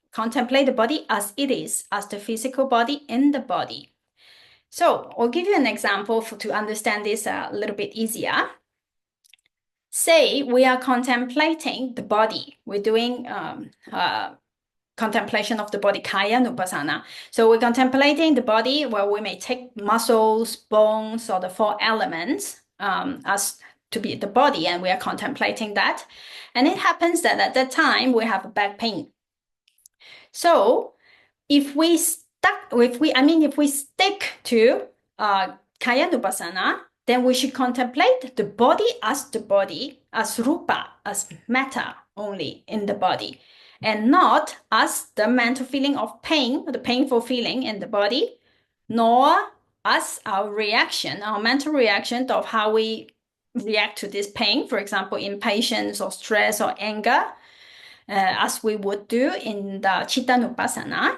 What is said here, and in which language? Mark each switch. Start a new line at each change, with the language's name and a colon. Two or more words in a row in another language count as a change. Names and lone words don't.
English: Contemplate the body as it is, as the physical body in the body. So I'll give you an example to understand this a little bit easier. Say we are contemplating the body. We're doing contemplation of the body,
Pali: kaya nupassana.
English: So we're contemplating the body where we may take muscles, bones, or the four elements as to be the body, and we are contemplating that. And it happens that at that time we have a back pain. So if we stick to
Pali: kaya nupassana,
English: then we should contemplate the body, as rupa, as matter only in the body, and not as the mental feeling of pain, the painful feeling in the body, nor as our reaction, our mental reaction of how we react to this pain, for example, impatience or stress or anger, as we would do in the
Pali: Citta Nupassana.